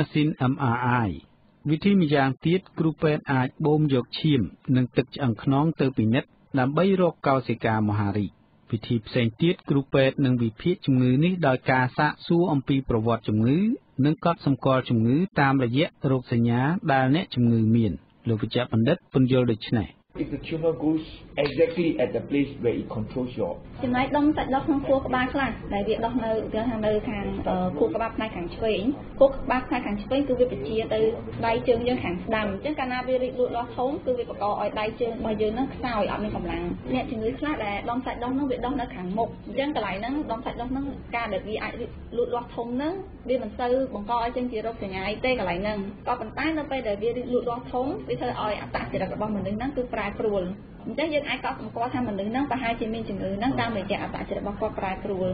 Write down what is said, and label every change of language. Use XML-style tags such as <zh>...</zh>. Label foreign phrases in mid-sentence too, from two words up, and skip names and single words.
<km>ស៊ីន MRI វិធីម្យ៉ាងទៀតគ្រូពេទ្យអាចបូមយកឈាមនិងទឹកឆ្អឹងខ្នងទៅពិនិត្យដើម្បីរកកោសិកាមហារីកវិធីផ្សេងទៀតគ្រូពេទ្យនឹងវិភាគជំងឺនេះដោយការសាកសួរអំពីប្រវត្តិជំងឺនិងកត់សម្គាល់ជំងឺតាមរយៈរោគសញ្ញាដែលអ្នកជំងឺមានលោកវេជ្ជបណ្ឌិតពន្យល់ដូចនេះ</km> <en>If the tumor goes exactly at the place where it controls your</en> <km>ចំណែកដុំសាច់ដុះក្នុងខួរក្បាលខ្លះដែលវាដុះនៅខាងខួរក្បាលផ្នែកខាងឆ្វេងខួរក្បាលផ្នែកខាងឆ្វេងគឺវាបញ្ជាទៅដៃជើងយើងខាងស្ដាំអញ្ចឹង កាលណាវារីកលូតលាស់ធំគឺវាបង្កឲ្យដៃជើងរបស់យើងនឹងខ្សោយអត់មានកម្លាំងអ្នកជំងឺខ្លះដែលដុំសាច់ដុះនោះវាដុះនៅខាងមុខអញ្ចឹងកន្លែងហ្នឹងដុំសាច់ដុះហ្នឹងការដែលវាអាចលូតលាស់ធំហ្នឹងវាមិនសូវបង្កឲ្យចេញជារោគសញ្ញាទេកន្លែងហ្នឹងក៏ប៉ុន្តែនៅពេលដែលវាលូតលាស់ធំវាធ្វើឲ្យអត្តចរិតរបស់មនុស្សហ្នឹងគឺប្រែប្រួលអញ្ចឹងយើងអាចកត់សម្គាល់ថាមនុស្សហ្នឹងប្រហែលជាមានជំងឺហ្នឹងតាមរយៈអត្តចរិតរបស់គាត់ប្រែប្រួល</km>